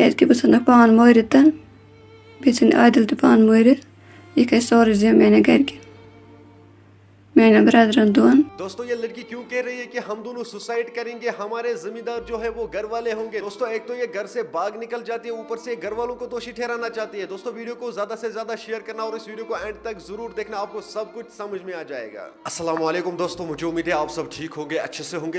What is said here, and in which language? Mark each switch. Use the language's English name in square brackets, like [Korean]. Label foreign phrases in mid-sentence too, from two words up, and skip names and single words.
[Kashmiri] کہ بہٕ ژھٕنَکھ پان مٲرِتھ بیٚیہِ ژھٕنۍ عادِل تہِ پان مٲرِتھ یہِ کھژِ سورُے زیٚن میانٮ۪ن گرِکٮ۪ن میانٮ۪ن برادرن دۄن. [Urdu] دوستو یہ لڑکی کیوں کہہ رہی ہے کہ ہم دونوں سوسائڈ کریں گے, ہمارے ذمہ دار جو ہے وہ گھر والے ہوں گے. دوستو ایک تو یہ گھر سے باغ نکل جاتی ہے, اوپر سے گھر والوں کو دوشی ٹھہرانا چاہتی ہے. دوستو ویڈیو کو زیادہ سے زیادہ شیئر کرنا اور اس ویڈیو کو اینڈ تک ضرور دیکھنا, آپ کو سب کچھ سمجھ میں آ جائے گا. [Arabic] السلام علیکم [Urdu] دوستو, مجھے امید ہے آپ سب ٹھیک ہوں گے, اچھے سے ہوں گے.